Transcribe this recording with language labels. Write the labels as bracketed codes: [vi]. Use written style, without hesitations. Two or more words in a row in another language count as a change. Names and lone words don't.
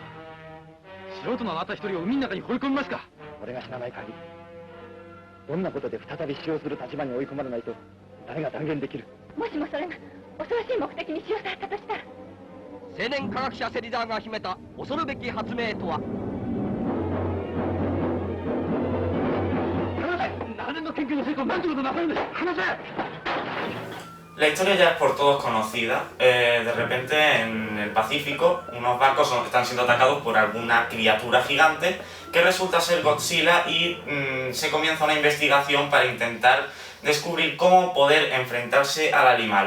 [ja] 素人のあなた一人を海の中に放り込みますか。俺が死なない限りどんなことで再び使用する立場に追い込まれないと誰が断言できる。もしもそれが恐ろしい目的に使用されたとしたら。青年科学者芹沢が秘めた恐るべき発明とは。 [es] La historia ya es por todos conocida. De repente en el Pacífico unos barcos están siendo atacados por alguna criatura gigante que resulta ser Godzilla y se comienza una investigación para intentar descubrir cómo poder enfrentarse al animal.